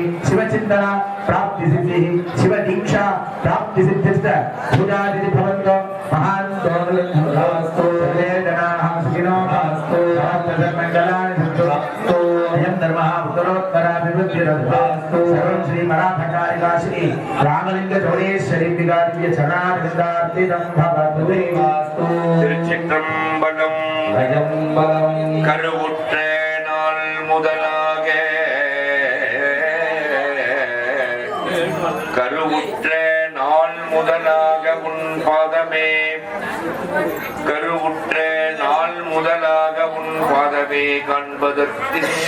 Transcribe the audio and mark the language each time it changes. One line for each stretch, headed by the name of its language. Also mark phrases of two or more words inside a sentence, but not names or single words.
Sanskrit: शिवचिन्तना प्राप्तिसिद्धिः शिवदीक्षा प्राप्तिसिद्धिश्च पूजादिति भवन्तो महान् दोर्लभस्तु सर्वे जनाः सुखिनो भवन्तु सर्वमङ्गलानि सन्तु अयं धर्मः उत्तरोत्तराभिवृद्धिरस्तु सर्वं श्री मराठकारिका श्री रामलिंग चौडेश्वरी दिव्य चरणारविन्दार्पितं भवतु वास्तु
Tamil: திருச்சிற்றம்பலம் भजम्बलं கருவுற்ற நாள் முதலாக கருவுற்ற நாள் முதலாக உன் பாதமே கருவுற்ற நாள் முதலாக உன் பாதமே காண்பதற்கு